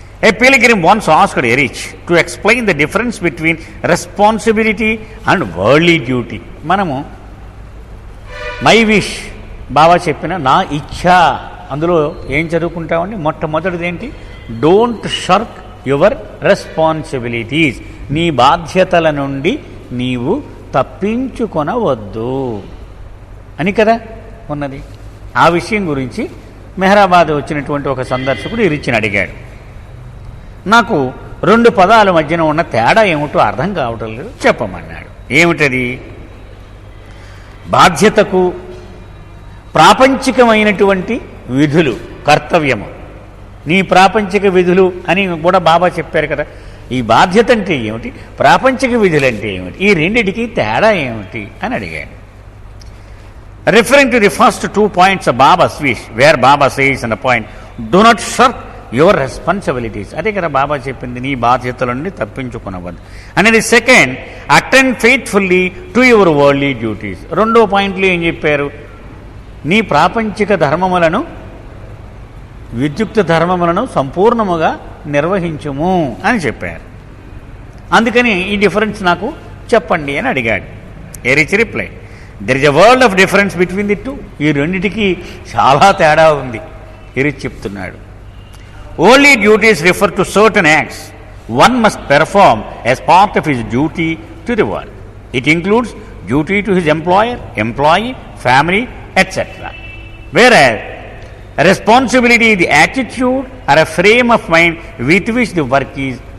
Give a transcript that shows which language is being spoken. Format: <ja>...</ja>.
<en>A pilgrim once asked Erich to explain the difference between responsibility and worldly duty.</en> <te>మనము my wish బాబా చెప్పిన నా ఇచ్ఛ అందులో ఏం చదువుకుంటామండి? మొట్టమొదటిది ఏంటి?</te> <en>Don't shirk your responsibilities.</en> <te>నీ బాధ్యతల నుండి నీవు తప్పించుకొనవద్దు అని కదా ఉన్నది. ఆ విషయం గురించి మెహరాబాద్ వచ్చినటువంటి ఒక సందర్శకుడు ఎరిచిని అడిగాడు. నాకు 2 పదాల మధ్యన ఉన్న తేడా ఏమిటో అర్థం కావటం లేదు, చెప్పమన్నాడు. ఏమిటది? బాధ్యతకు ప్రాపంచికమైనటువంటి విధులు, కర్తవ్యము, నీ ప్రాపంచిక విధులు అని కూడా బాబా చెప్పారు కదా. ఈ బాధ్యత అంటే ఏమిటి, ప్రాపంచిక విధులు అంటే ఏమిటి, ఈ రెండిటికి తేడా ఏమిటి అని అడిగాడు.</te> <en>Referring to the first 2 points of Baba's wish, where Baba says in the point, do not shirk your responsibilities.</en> <te>అదే కదా బాబా చెప్పింది, నీ బాధ్యతల నుండి తప్పించుకునవద్దు అనేది.</te> <en>Second, attend faithfully to your worldly duties.</en> <te>2వ పాయింట్లో ఏం చెప్పారు? నీ ప్రాపంచిక ధర్మములను, విద్యుక్త ధర్మములను సంపూర్ణముగా నిర్వహించుము అని చెప్పారు. అందుకని ఈ డిఫరెన్స్ నాకు చెప్పండి అని అడిగాడు. Erich reply,</te> <en>There is a world of difference between the two.</en> <te>ఈ రెండిటికి చాలా తేడా ఉంది ఎరిచ్ చెప్తున్నాడు.</te> <en>Only duties refer to certain acts one must perform as part of his duty to the world. It includes duty to his employer, employee, family, etcetera. Whereas responsibility is the attitude or a frame of mind with which the work is.</en>